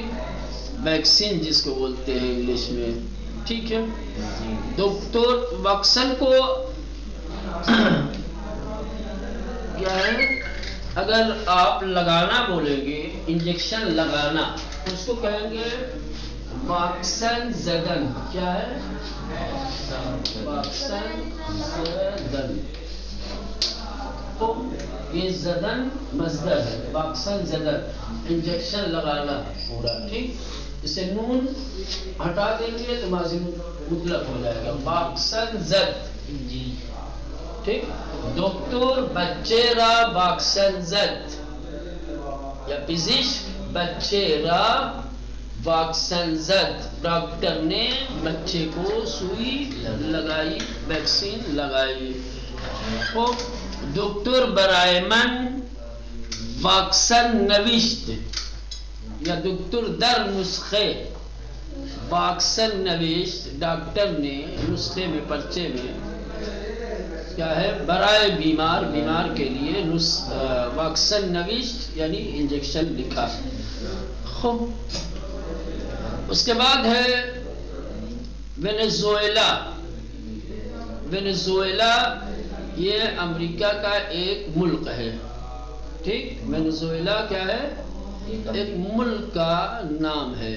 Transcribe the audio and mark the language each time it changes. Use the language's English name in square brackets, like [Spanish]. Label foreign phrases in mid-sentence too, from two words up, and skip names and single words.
[Urdu] ویکسین جس کو بولتے ہیں انگلش میں. ٹھیک ہے. ڈاکٹر واکسن کو کیا ہے، اگر آپ لگانا بولیں گے، انجیکشن لگانا، اس کو کہیں گے [Persian] واکسن زدن. [Urdu] کیا ہے؟ [Persian] واکسن زدن. [Urdu] تو یہ زدن مصدر ہے، [Persian] واکسن زدن، [Urdu] انجیکشن لگانا پورا. ٹھیک. اسے نون ہٹا دیں گے تو ماضی مطلق ہو جائے گا. [Persian] واکسن زد. [Urdu] ٹھیک. [Persian] ڈاکٹر بچے را واکسن زد، یا پزشک بچے را واکسن زد. [Urdu] ڈاکٹر نے بچے کو سوئی لگائی، ویکسین لگائی. [Persian] ڈاکٹر برائے من واکسن نوشت، یا ڈاکٹر در نسخے واکسن نوشت. [Urdu] ڈاکٹر نے نسخے میں، پرچے میں کیا ہے، [Persian] برائے بیمار، [Urdu] بیمار کے لیے [Persian] واکسن نوشت [Urdu] یعنی انجیکشن لکھا. خوب. اس کے بعد ہے وینیزویلا. وینیزویلا یہ امریکہ کا ایک ملک ہے. ٹھیک. وینیزویلا کیا ہے؟ ایک ملک کا نام ہے.